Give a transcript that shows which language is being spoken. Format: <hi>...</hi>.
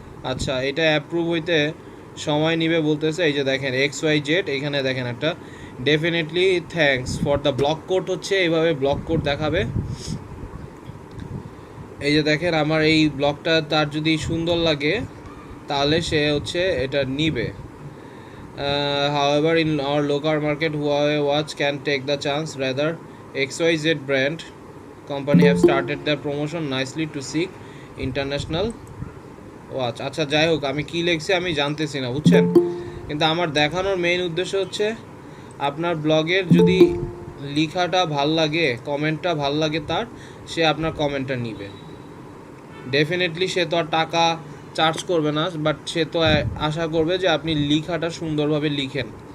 <bn>আচ্ছা এটা অ্যাপ্রুভ হইতে সময় নিবে বলতেছে। এই যে দেখেন XYZ, এখানে দেখেন একটা definitely</bn> <en>thanks for the blog code</en> <bn>হচ্ছে এইভাবে ব্লগ কোড দেখাবে। এই যে দেখেন আমার এই ব্লগটা তার যদি সুন্দর লাগে তাহলে সে হচ্ছে এটা নিবে।</bn> <en>However, in our local market, Huawei watch can take the chance. Rather, XYZ brand company have started their promotion nicely to seek international watch.</en> <bn>আচ্ছা যাই হোক, আমি কি লিখছি আমি জানতেছি না বুঝছেন, কিন্তু আমার দেখানোর মেইন উদ্দেশ্য হচ্ছে আপনার ব্লগের যদি লেখাটা ভাল লাগে, কমেন্টটা ভাল লাগে তার, সে আপনার কমেন্টটা নিবে। ডেফিনেটলি সে তো আর টাকা চার্জ করবে না, বাট সে তো আশা করবে যে আপনি লেখাটা সুন্দরভাবে লিখেন।</bn>